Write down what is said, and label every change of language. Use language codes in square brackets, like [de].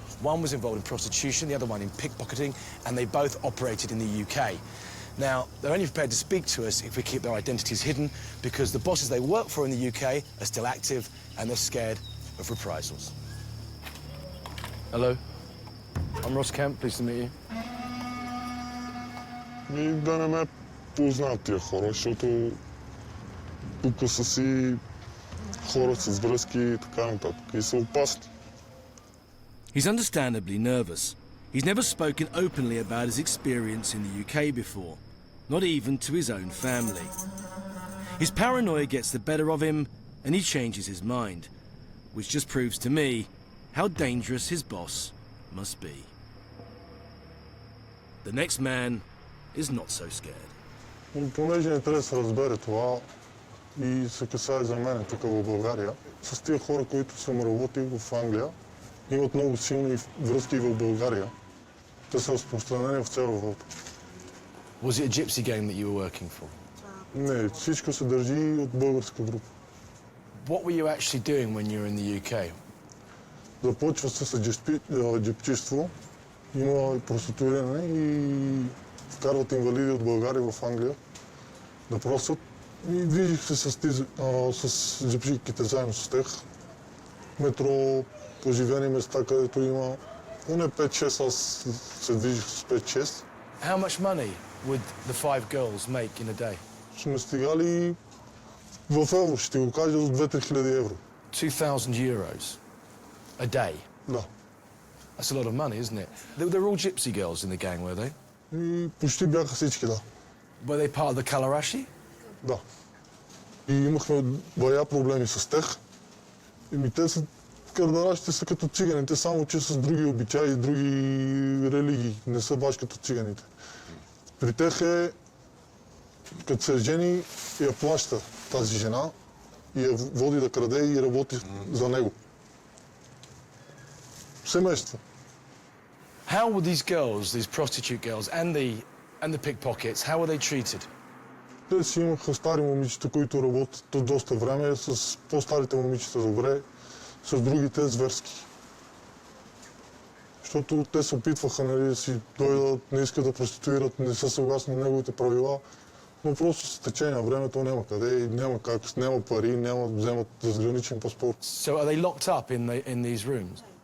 [en] One was involved in prostitution, the other one in pickpocketing, and they both operated in the UK. Now, they're only prepared to speak to us if we keep their identities hidden, because the bosses they work for in the UK are still active and they're scared of reprisals. Hello, I'm Ross Kemp, pleased to meet you. [bg] Да не ме познават тия хора, защото тук са си хора с връзки и така нататък. И са опасни. [en] He's understandably nervous. He's never spoken openly about his experience in the UK before, not even to his own family. His paranoia gets the better of him and he changes his mind, which just proves to me how dangerous his boss must be. The next man is not so scared. [bg] Понеже не трябва да се разбере това и се касае за мен тук в България, с тия хора, които съм работил в Англия, имат много силни връзки в България. Те са разпространени в цяла Европа. [en] Was it a gypsy gang that you were working for? [bg] Не, всичко се държи от българска група. [en] What were you actually doing when you were in the UK? [bg] Започва се с джипчиство, има проституиране и вкарват инвалиди от България в Англия да просят. И движих се с джипчиките заедно с тях. Метро, поживени места, където има поне 5-6, аз се движих с 5-6. [en] How much money would the 5 girls make in a day? [bg] Сме стигали в евро, ще го кажа, от 2-3 хиляди евро. [en] 2,000 euros a day? [bg] Да. [en] That's a lot of money, isn't it? They're all gypsy girls in the gang, were they? [bg] Почти бяха всички, да. [en] Were they part of the Kalarashi? [bg] Да. И имахме бая проблеми с тях. Те са, кардалашите са като циганите, само че с други обичаи и други религии. Не са баш като циганите. При тях е, като се жени, я плаща тази жена и я води да краде и работи за него. Семейство. [en] How were these girls, these prostitute girls, and the pickpockets, how were they treated? [bg] Те си имаха стари момичета, които работят доста време, с по-старите момичета добре, с другите зверски. Защото те се опитваха, нали, да си дойдат, не искат да проституират, не са съгласни на неговите правила, но просто с течение на времето няма къде и няма как, няма пари, няма да вземат задграничен паспорт. [en] So are they locked up in these rooms?